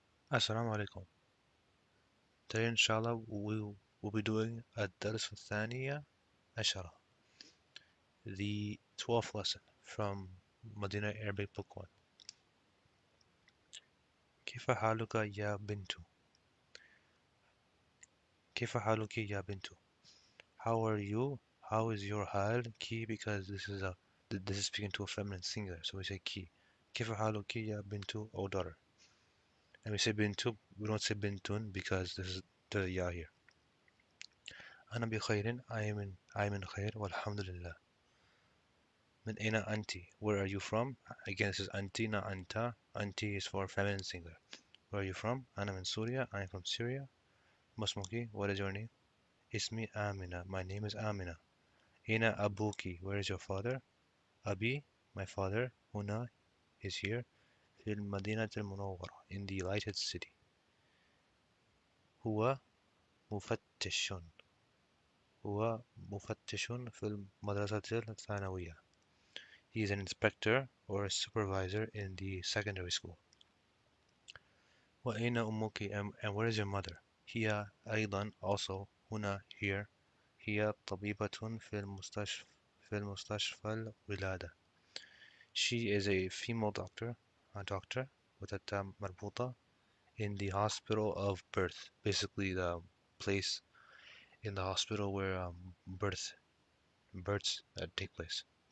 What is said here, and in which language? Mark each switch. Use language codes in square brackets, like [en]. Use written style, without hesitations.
[en] Assalamu alaikum. Today inshallah we'll be doing [ar] الدرس الثانية عشرة, [en] the 12th lesson from Madinah Arabic Book 1. [ar] كيف حالك يا بنت? كيف حالك يا بنت? [en] How are you? How is your حال? Ki, because this is speaking to a feminine singular, so we say ki. [ar] كيف حالك يا بنت, [en] O daughter? And we say bintu, we don't say bintun because there's a ya here. [ar] أنا بخير. [en] I am in [ar] خير والحمد لله. من أين أنت? [en] Where are you from? Again, this is أنتِ, not أنت. أنتِ is for feminine singular. Where are you from? [ar] أنا من سوريا. [en] I am from Syria. [ar] ما اسمك? [en] What is your name? [ar] اسمي آمنة. [en] My name is Amina. [ar] أين أبوك? [en] Where is your father? أبي, my father. هنا is here. [ar] في المدينة المنورة, [en] in the lighted city. [ar] هو مفتش. هو مفتش في المدرسة الثانوية. [en] He is an inspector or a supervisor in the secondary school. [ar] وأين أمك? [en] And where is your mother? [ar] هي أيضا, also, هنا, here. هي طبيبة في المستشفى الولادة. [en] She is a female doctor a doctor, with a tam marbuta, in the hospital of birth. Basically, the place in the hospital where births take place.